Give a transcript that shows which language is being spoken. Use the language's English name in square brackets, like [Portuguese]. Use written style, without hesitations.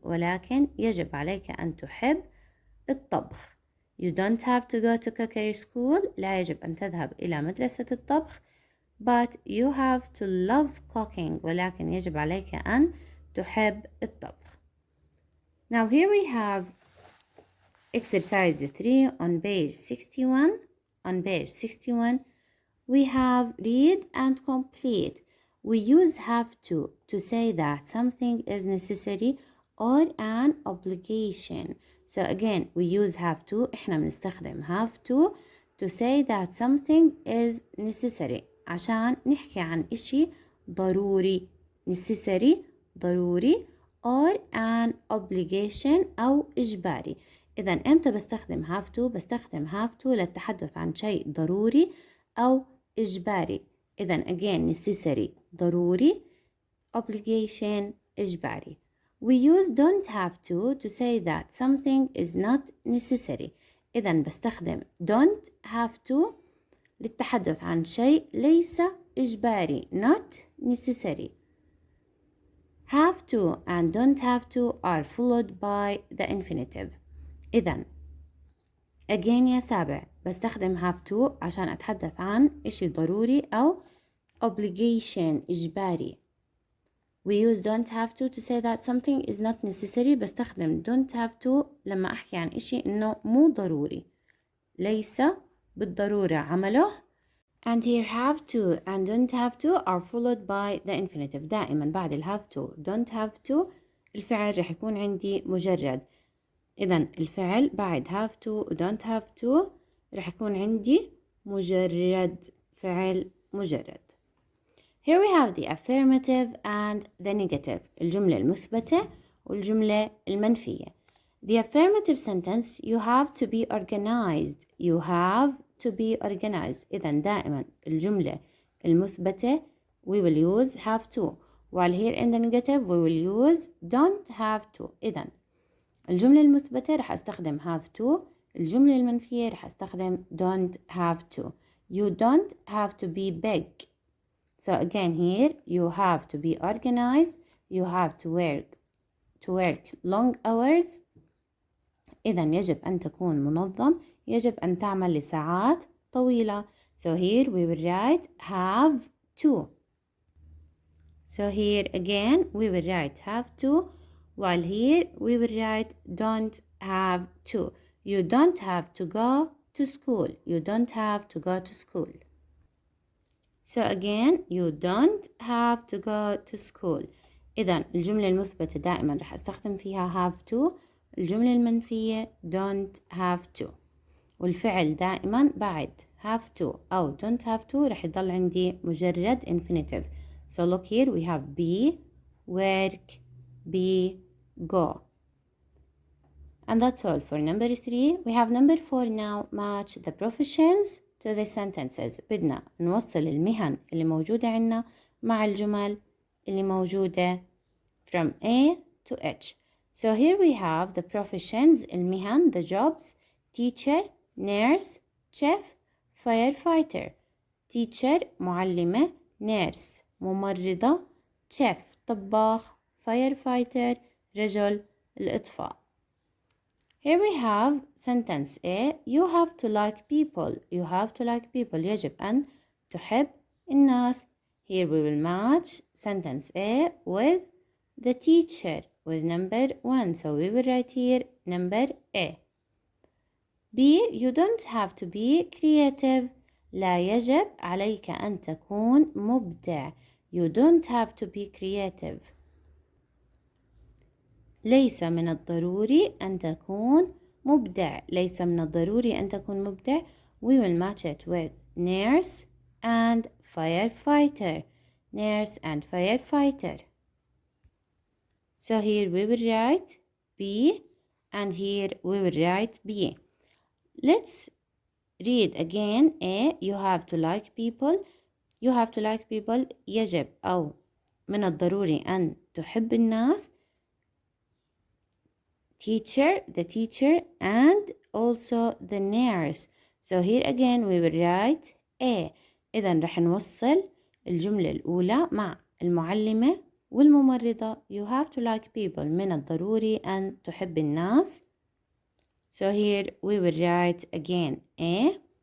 [Arabic] ولكن يجب عليك أن تحب الطبخ. [English] You don't have to go to cookery school. [Arabic] لا يجب أن تذهب إلى مدرسة الطبخ. [English] But you have to love cooking. [Arabic] ولكن يجب عليك أن تحب الطبخ. [English] Now here we have exercise 3 on page 61. On page 61 we have read and complete. We use have to say that something is necessary or an obligation. So again we use have to. [Arabic] إحنا بنستخدم [English] have to say that something is necessary [Arabic] عشان نحكي عن إشي ضروري. [English] necessary [Arabic] ضروري [English] or an obligation [Arabic] أو إجباري. إذا إمتى بستخدم have to؟ بستخدم have to للتحدث عن شيء ضروري أو إجباري. إذا [English] again necessary [Arabic] ضروري, obligation إجباري. [English] We use don't have to say that something is not necessary. [Arabic] إذا بستخدم don't have to للتحدث عن شيء ليس إجباري, [English] not necessary. Have to and don't have to are followed by the infinitive. [Arabic] إذا again يا سابع بستخدم have to عشان أتحدث عن إشي ضروري أو obligation إجباري. [English] We use don't have to say that something is not necessary. [Arabic] بستخدم don't have to لما أحكي عن إشي إنه مو ضروري, ليس بالضرورة عمله. [English] And here have to and don't have to are followed by the infinitive. [Arabic] دائما بعد ال have to don't have to الفعل رح يكون عندي مجرد. إذا الفعل بعد have to و don't have to رح يكون عندي مجرد, فعل مجرد. [English] Here we have the affirmative and the negative. [Arabic] الجملة المثبتة والجملة المنفية. [English] The affirmative sentence, you have to be organized. You have to be organized. [Arabic] إذا دائما الجملة المثبتة [English] we will use have to. While here in the negative we will use don't have to. [Arabic] إذا الجملة المثبتة رح أستخدم have to. الجملة المنفية رح أستخدم don't have to. [English] You don't have to be big. So again here you have to be organized. You have to work long hours. [Arabic] إذا يجب أن تكون منظم, يجب أن تعمل لساعات طويلة. [English] So here we will write have to. So here again we will write have to, while here we will write don't have to. You don't have to go to school. You don't have to go to school. So again you don't have to go to school. [Arabic] إذا الجملة المثبتة دائما رح أستخدم فيها have to. الجملة المنفية [English] don't have to. [Arabic] والفعل دائما بعد have to أو don't have to رح يضل عندي مجرد infinitive. [English] So look here we have be, work, be, go. And that's all for number 3. We have number 4 now. Match the professions to the sentences. [Arabic] بدنا نوصل المهن اللي موجودة عنا مع الجمل اللي موجودة from A to H. [English] So here we have the professions, المهن, the jobs: teacher, nurse, chef, firefighter. [Arabic] Teacher معلمة, nurse ممرضة, chef طباخ, firefighter رجل الإطفاء. [English] Here we have sentence A. You have to like people. You have to like people. [Arabic] يجب أن تحب الناس. [English] Here we will match sentence A with the teacher with number 1. So we will write here number A. B. You don't have to be creative. [Arabic] لا يجب عليك أن تكون مبدع. [English] You don't have to be creative. [Arabic] ليس من الضروري أن تكون مبدع. ليس من الضروري أن تكون مبدع. [English] We will match it with nurse and firefighter. Nurse and firefighter. So here we will write B and here we will write B. Let's read again A. You have to like people. You have to like people. [Arabic] يجب أو من الضروري أن تحب الناس. [English] Teacher, the teacher, and also the nurse. So here again we will write A. [Arabic] إذا رح نوصل الجملة الأولى مع المعلمة [English] والممرضة you have to like people. [Arabic] من الضروري أن تحب الناس. [English] So here we will write again A.